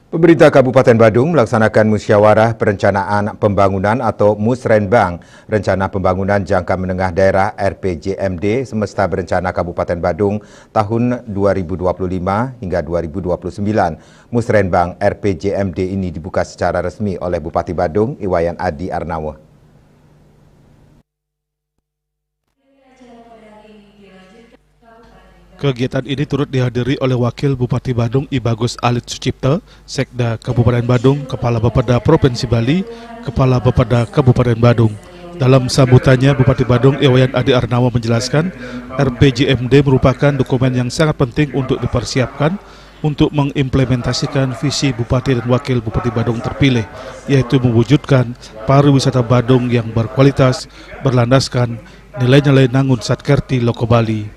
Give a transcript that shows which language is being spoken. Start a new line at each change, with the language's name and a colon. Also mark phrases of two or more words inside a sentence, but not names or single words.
Indonesian: Pemerintah Kabupaten Badung melaksanakan musyawarah perencanaan pembangunan atau Musrenbang, Rencana Pembangunan Jangka Menengah Daerah RPJMD Semesta Berencana Kabupaten Badung tahun 2025 hingga 2029. Musrenbang RPJMD ini dibuka secara resmi oleh Bupati Badung, Iwayan Adi Arnawo. Kegiatan ini turut dihadiri oleh Wakil Bupati Badung I Bagus Alit Sucipto, Sekda Kabupaten Badung, Kepala Bapeda Provinsi Bali, Kepala Bapeda Kabupaten Badung. Dalam sambutannya, Bupati Badung Iwayan Adi Arnawo menjelaskan, RPJMD merupakan dokumen yang sangat penting untuk dipersiapkan untuk mengimplementasikan visi Bupati dan Wakil Bupati Badung terpilih, yaitu mewujudkan pariwisata Badung yang berkualitas, berlandaskan nilai-nilai Nangun Satkerti Loko Bali.